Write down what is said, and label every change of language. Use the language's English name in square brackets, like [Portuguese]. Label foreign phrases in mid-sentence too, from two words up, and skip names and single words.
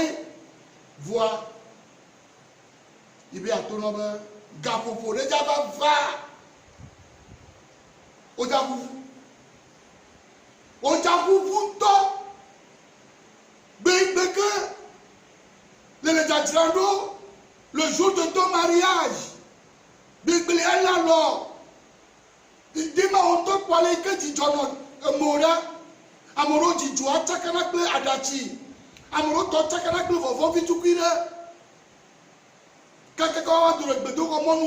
[Ewe] Voa yi be ato nɔ be gaƒoƒo ɖe dzava va. Wodzaʋuʋu. Wodzaʋuʋu ŋutɔ. Gbegbe le dzadzra ɖo le [French] jour de ton mariage. [Ewe] Gbegbe ele alɔ. Dima wotɔ kpɔ le ke dzidzɔ nɔ emo ɖa. Ame ɖewo dzidzɔa tsakana kple aɖatsi. Ame ɖewo tɔ tsakana kple vɔvɔvi tukui ɖe. Kakaka wa do le gbedoxɔ mɔnu.